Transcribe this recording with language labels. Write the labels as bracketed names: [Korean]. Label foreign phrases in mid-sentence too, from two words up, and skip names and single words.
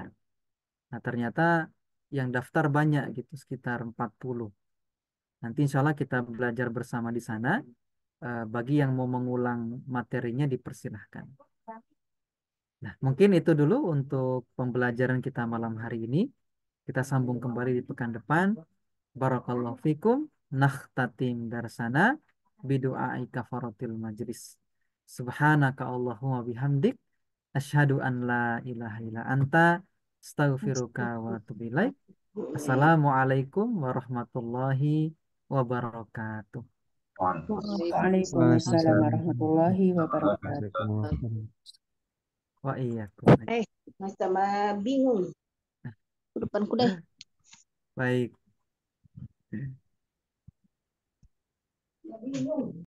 [Indonesian] Nah, ternyata yang daftar banyak gitu, sekitar 40. Nanti [Arabic] إن شاء الله [Indonesian] kita belajar bersama di sana. Bagi yang mau mengulang materinya dipersilahkan. Nah, mungkin itu dulu untuk pembelajaran kita malam hari ini. Kita sambung kembali di pekan depan. [Arabic] بارك الله فيكم. نختتم درسنا بدعاء كفارة المجلس. سبحانك اللهم وبحمدك أشهد أن لا إله إلا أنت. أستغفرك وأتوب إليك السلام عليكم ورحمة الله وبركاته. Waalaikumsalam Waalaikumsalam. ورحمة الله وبركاته. Waalaikumsalam. وإياكم. [Indonesian] Mas sama bingung. Ke depanku deh. Baik.